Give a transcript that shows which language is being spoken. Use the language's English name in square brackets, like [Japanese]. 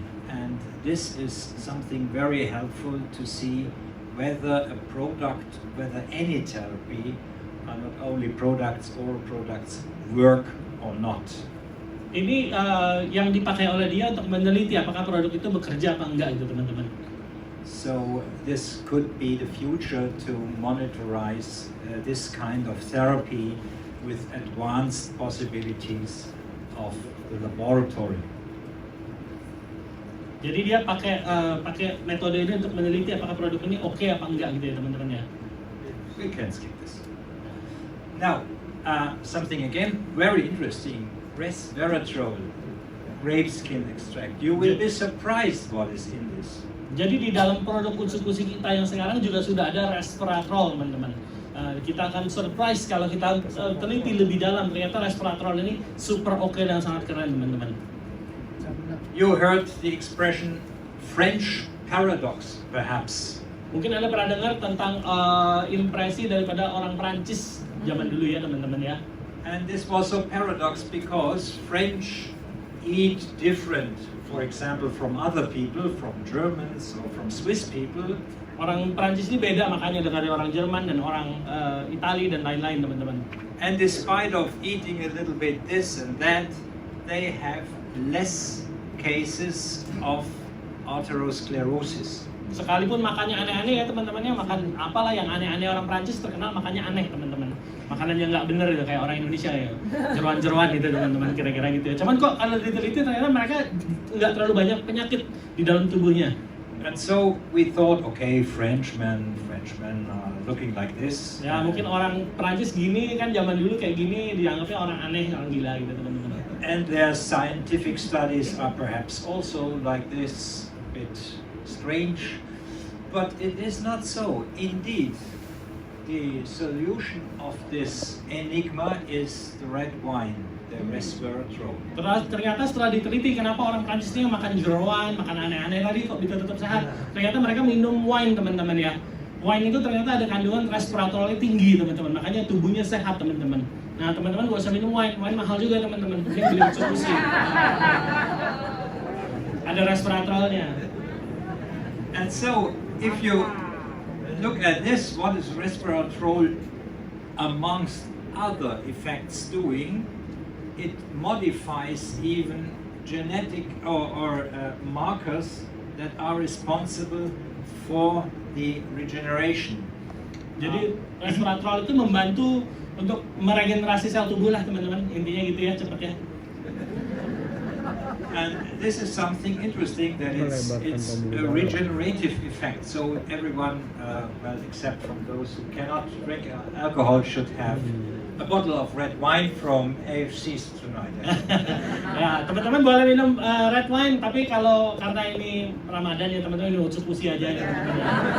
[English] And this is something very helpful to see whether a product, whether any therapy, not only products, oral products, work or not. [Indonesian] Ini yang dipakai oleh dia untuk meneliti apakah produk itu bekerja apa enggak itu teman-teman. [English] So this could be the future to monitorize this kind of therapy with advanced possibilities of the laboratory. [Indonesian] Jadi dia pakai metode ini untuk meneliti apakah produk ini oke apa enggak gitu ya teman-teman ya. [English] We can skip this. Now, something again very interesting, resveratrol, grape skin extract. You will be surprised what is in this. [Indonesian] Jadi di dalam produk Utsukushii kita yang sekarang juga sudah ada resveratrol teman-teman. Kita akan surprise kalau kita teliti lebih dalam, ternyata resveratrol ini super oke dan sangat keren teman-teman. [English] You heard the expression French paradox, perhaps. [Indonesian] Mungkin Anda pernah dengar tentang impresi daripada orang Prancis zaman dulu ya teman-teman ya. [English] And this was a paradox because French eat different, for example, from other people, from Germans or from Swiss people. [Indonesian] Orang Prancis ini beda makanya dari orang Jerman dan orang Itali dan lain-lain teman-teman. [English] And despite of eating a little bit this and that, they have less cases of atherosclerosis. [Indonesian] Sekalipun makannya aneh-aneh ya teman-teman ya, makan apalah yang aneh-aneh orang Prancis terkenal makannya aneh teman-teman. Makanan yang nggak bener gitu kayak orang Indonesia ya, jeruan-jeruan gitu teman-teman kira-kira gitu ya. Cuman kok kalau diteliti ternyata mereka nggak terlalu banyak penyakit di dalam tubuhnya. [English] And so we thought, okay, Frenchmen are looking like this. [Indonesian] Ya mungkin orang Prancis gini kan zaman dulu kayak gini dianggapnya orang aneh, orang gila gitu teman-teman. [English] And their scientific studies are perhaps also like this, a bit strange, but it is not so. Indeed, the solution of this enigma is the red wine, the resveratrol. [Indonesian] Ternyata setelah diteliti kenapa orang Prancis ini makan jeroan, makan aneh-aneh tadi kok bisa tetap sehat. Ternyata mereka minum wine teman-teman ya. Wine itu ternyata ada kandungan resveratrolnya tinggi teman-teman, makanya tubuhnya sehat teman-teman. Nah teman-teman gak usah minum wine mahal juga teman-teman. Mending beli Utsukushii. Ada resveratrolnya. [English] And so, if you look at this, what is resveratrol amongst other effects doing? It modifies even genetic or markers that are responsible for the regeneration. [Indonesian] Jadi resveratrol itu membantu untuk meregenerasi sel tubuh lah teman-teman, intinya gitu ya cepetnya. [English] And this is something interesting that it's a regenerative effect. So everyone, well, except from those who cannot drink alcohol, should have a bottle of red wine from AFC's tonight. [Indonesian] Ya teman-teman boleh minum red wine, tapi kalau karena ini Ramadan ya teman-teman minum Utsukushii aja ya teman-teman.